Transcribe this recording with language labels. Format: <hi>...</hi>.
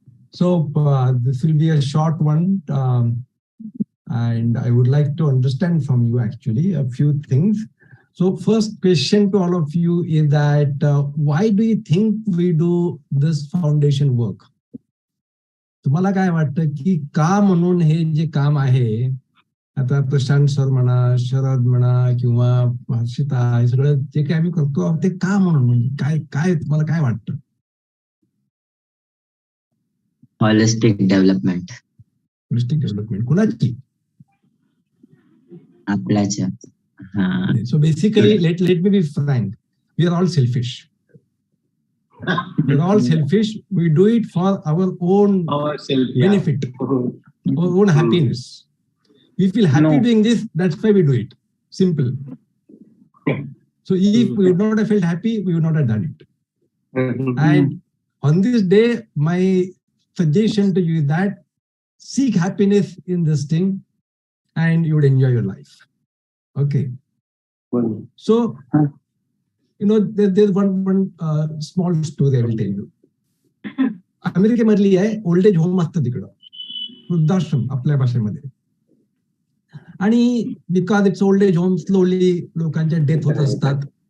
<en>So this will be a short one. And I would like to understand from you actually a few things. So first question to all of you is that why do you think we do this foundation work?</en> <mr>तुम्हाला काय वाटतं की का म्हणून हे जे काम आहे, आता प्रशांत सर म्हणा, शरद म्हणा किंवा हर्षिता, हे सगळं जे काय आम्ही करतो ते का म्हणून, म्हणजे काय तुम्हाला काय वाटतं?</mr> <en>Holistic development. Holistic development</en> <mr>कुणाची? आपल्याच्या.</mr> <en>So basically, let me be frank. We are all selfish. We're all selfish. We do it for our own benefit, our own happiness. We feel happy doing this. That's why we do it. Simple. So if we would not have felt happy, we would not have done it. And on this day, my suggestion to you is that seek happiness in this thing, and you would enjoy your life. Okay. So, there's one small story I will tell you.</en> <mr>अमेरिकेमधली आहे,</mr> <en>old age home</en> <mr>असतं तिकडं, वृद्धाश्रम आपल्या भाषेमध्ये.</mr> <en>आणि because it's old age home, slowly</en> <mr>लोकांच्या death होत असतात.</mr>